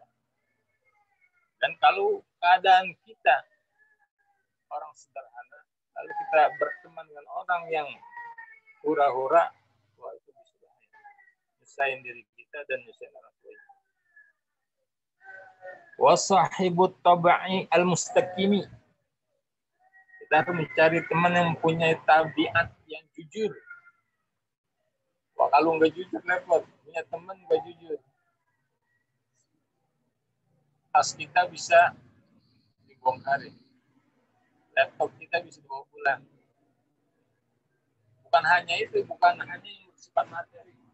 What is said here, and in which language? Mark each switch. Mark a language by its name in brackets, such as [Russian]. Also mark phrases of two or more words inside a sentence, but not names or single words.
[Indonesian] Dan kalau keadaan kita orang sederhana, lalu kita berteman dengan orang yang hura-hura, wah itu bisa bahaya. Nyusahin diri kita. kita dan nyusahin orang tua. [Arabic] وصاحب الطبع المستقيم. [Indonesian] Kita harus mencari teman yang mempunyai tabiat yang jujur. Wah, kalau nggak jujur repot. Punya teman nggak jujur. Tas kita bisa dibongkar. Laptop kita bisa dibawa pulang. Bukan hanya itu, bukan hanya yang bersifat materi.